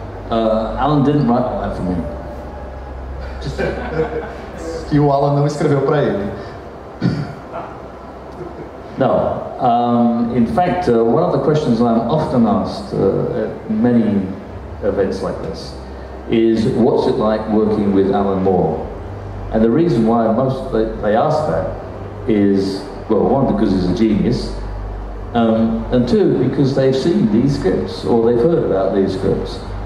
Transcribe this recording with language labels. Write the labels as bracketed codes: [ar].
[en] Alan didn't write that for me. [pt] Que o Alan não escreveu para ele. [en] No. In fact, one of the questions I'm often asked at many events like this is, what's it like working with Alan Moore? And the reason why they ask that is, well, one, because he's a genius, and two, because they've seen these scripts or they've heard about these scripts.